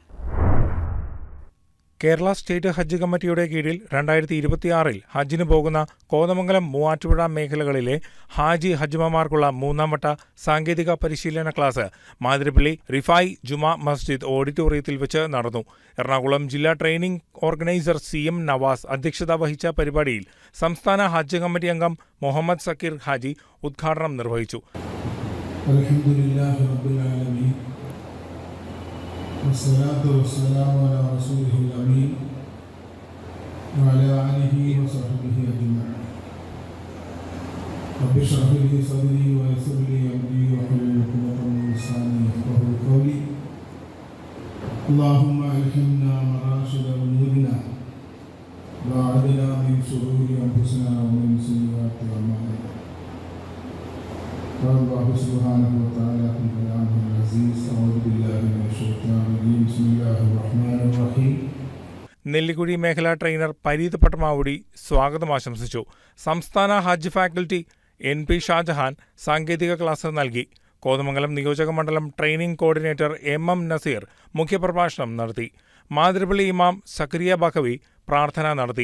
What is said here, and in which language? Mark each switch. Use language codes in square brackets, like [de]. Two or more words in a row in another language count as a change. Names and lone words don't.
[ml] കേരള സ്റ്റേറ്റ് ഹജ്ജ് കമ്മിറ്റിയുടെ കീഴിൽ 2026 ഹജ്ജിന് പോകുന്ന കോതമംഗലം മൂവാറ്റുപുഴ മേഖലകളിലെ ഹജ്ജുമ്മമാർക്കുള്ള 3ാം വട്ട സാങ്കേതിക പരിശീലന ക്ലാസ് മാതിരപ്പള്ളി റിഫായി ജുമാ മസ്ജിദ് ഓഡിറ്റോറിയത്തിൽ വെച്ച് നടന്നു. എറണാകുളം ജില്ലാ [en] training organiser [ml] CM നവാസ് അധ്യക്ഷത വഹിച്ച പരിപാടിയിൽ സംസ്ഥാന ഹജ്ജ് കമ്മിറ്റി അംഗം മുഹമ്മദ് സക്കീർ ഹാജി ഉദ്ഘാടനം നിർവഹിച്ചു. [ar] والصلاة والسلام على رسوله الأمين وعلى آله وصحبه أجمعين. رب اشرح لي صدري ويسر لي أمري واحلل عقدة من لساني يفقهوا قولي. اللهم ألهمنا مراشد أمورنا وأعذنا من شرور أنفسنا ومن سيئات أعمالنا. قال الله سبحانه وتعالى في كلامه العزيز: أعوذ بالله من الشيطان الرجيم بسم الله الرحمن الرحيم. [ml] നെല്ലിക്കുഴി മേഖലാ ട്രെയിനർ പരീത് പട്ടമാവുടി സ്വാഗതം ആശംസിച്ചു. സംസ്ഥാന ഹജ്ജ് ഫാക്കൽറ്റി NP ഷാജഹാൻ സാങ്കേതിക ക്ലാസ് നൽകി. കോതമംഗലം നിയോജക മണ്ഡലം [en] training coordinator [ml] MM നസീർ മുഖ്യപ്രഭാഷണം നടത്തി. മാതിരപ്പള്ളി ഇമാം സക്കരിയ ബഖവി പ്രാർത്ഥന നടത്തി.